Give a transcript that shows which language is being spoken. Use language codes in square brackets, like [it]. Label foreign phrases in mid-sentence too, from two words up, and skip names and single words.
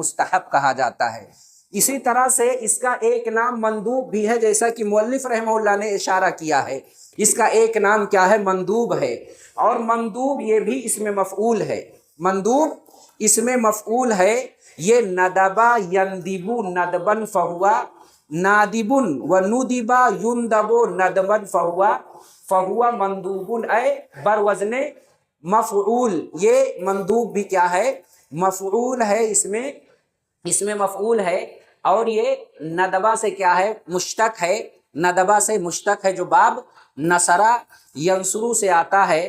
[ur] مستحب کہا جاتا ہے۔ اسی طرح سے اس کا ایک نام مندوب بھی ہے، جیسا کہ مؤلف رحمہ اللہ نے اشارہ کیا ہے، اس کا ایک نام کیا ہے؟ مندوب ہے۔ اور مندوب یہ بھی اس میں مفعول ہے، مندوب اس میں مفعول ہے۔ [ar] یہ ندبا یندبو ندبن فہوا نادبن و ندبا یندبو ندبن فہوا مندوبن اے بر وزن مفعول۔ [ur] یہ مندوب بھی کیا ہے؟ مفعول ہے، اس میں مفعول ہے، اور یہ ندبہ سے کیا ہے؟ مشتق ہے، ندبہ سے مشتق ہے، جو باب [ar] نصرہ ینصرو [ur] سے آتا ہے۔